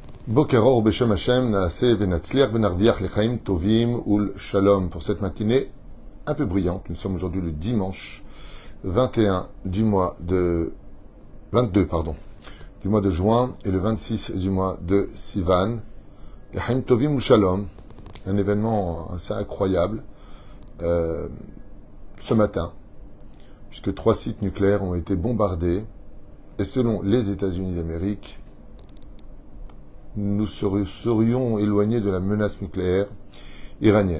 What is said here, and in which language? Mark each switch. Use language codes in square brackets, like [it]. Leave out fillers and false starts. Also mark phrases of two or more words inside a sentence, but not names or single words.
[he] בוקר אור בשם השם נעשה ונצליח ונרוויח לחיים טובים ולשלום. [fr] Pour cette matinée un peu brillante, nous sommes aujourd'hui le dimanche 22 du mois de juin et le 26 du mois de Sivan. [he] לחיים טובים ולשלום, [fr] un événement assez incroyable ce matin, puisque 3 sites nucléaires ont été bombardés et selon les États-Unis d'Amérique, nous serions éloignés de la menace nucléaire iranienne.